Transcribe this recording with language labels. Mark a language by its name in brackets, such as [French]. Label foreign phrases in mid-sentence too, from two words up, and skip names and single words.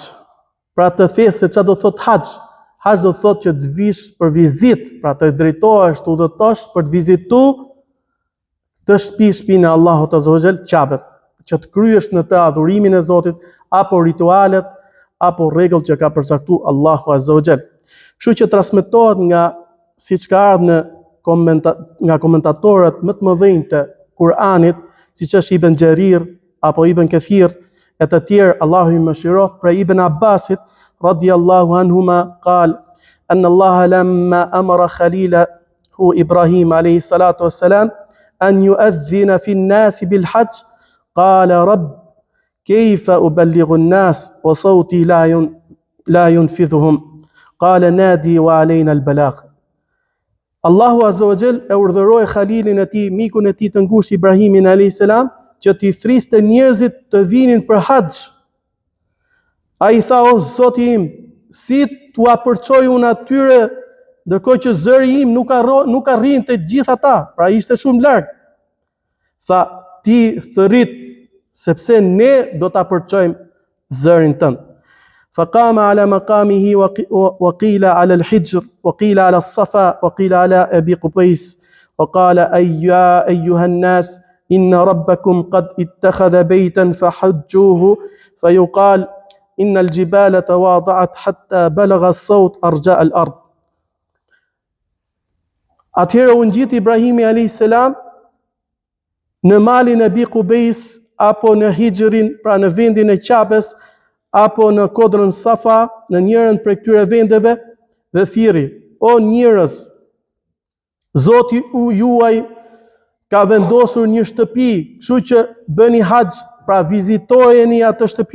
[Albanian] Pra të thesë se çfarë do thot haxh. Haxh do thot që të vish për vizitë, pra të drejtohesh, të udhëtosh për të vizituar të shtëpinë e Allahut [Arabic] عز وجل, [Albanian] Ka'ben, që të kryesh në të adhurimin e Zotit, apo ritualet, apo rregull që ka përcaktuar Allahu [Arabic] عز وجل. [Albanian] Kështu që transmetohet siç ka ardhur nga komentatorët më të mëdhenj të Kur'anit, siç është Ibn Jarir apo Ibn Kathir e të tjerë, Allahu i mëshiroft, për Ibn Abbasit [Arabic] رضي الله عنهما قال إن الله لما أمر خليله إبراهيم عليه الصلاة والسلام أن يؤذن في الناس بالحج قال رب كيف أبلغ الناس وصوتي لا ينفذهم قال ناد وعلينا البلاغ. [Albanian] Allahu [Arabic] عز وجل [Albanian] e urdhëroi Khalilin e tij, mikun e tij të ngushtë Ibrahimin [Arabic] عليه السلام, [Albanian] që t'i thriste njerëzit të vinin për haxh. Ai tha: o Zoti im, si t'u apërçoj unë atyre, ndërkohë që zëri im nuk arrin të gjithë ata, pra ishte shumë larg. Tha: ti thërrit, sepse ne do ta apërçojmë zërin tënd. [Arabic] فقام على مقامه وقيل على الحجر وقيل على الصفا وقيل على أبي قبيس وقال أيها الناس إن ربكم قد اتخذ بيتا فحجوه فيقال إن الجبال تواضعت حتى بلغ الصوت أرجاء الأرض. [Albanian] Atëherë u ngjit Ibrahimi [Arabic] عليه السلام [Albanian] në malin e Abi Qubejs apo në Hijrin, pra në vendin e Ka'bes, apo në kodrën Safa, në njërën për këtyre vendeve, dhe thiri: o njerëz, Zoti juaj ka vendosur një shtëpi, kështu që bëni haxh, pra vizitojeni atë shtëpi.